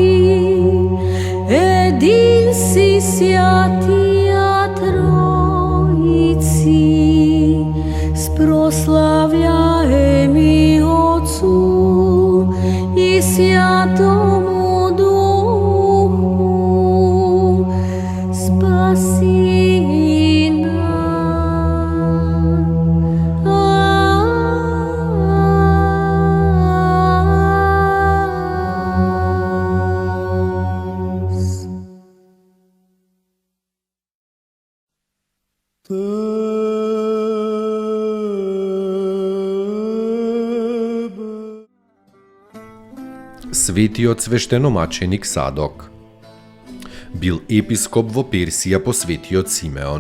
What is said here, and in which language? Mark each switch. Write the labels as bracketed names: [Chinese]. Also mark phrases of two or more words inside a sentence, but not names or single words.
[Church Slavic] Един си святия Троиці, спрославляеми Отцу и Святому Духу, спаси нас. [Macedonian] Светиот свештеномаченик Садок бил епископ во Персија по светиот Симеон.